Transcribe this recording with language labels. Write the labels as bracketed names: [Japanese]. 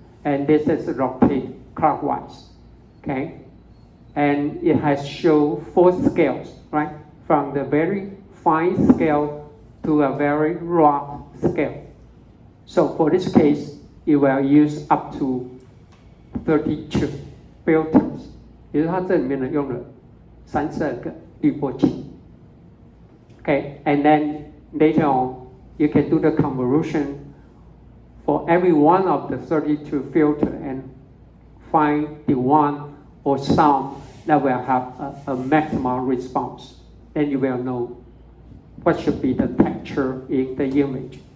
[English] And this is rotate clockwise, okay? And it has shown 4 scales, right? From the very fine scale to a very rough scale. So for this case, you will use up to 32 filters. [Chinese] 也就是它这里面呢用了32个滤波器. [English] Okay, and then later on, you can do the convolution for every one of the 32 filters and find the one or some that will have a maximum response. Then you will know what should be the texture in the image.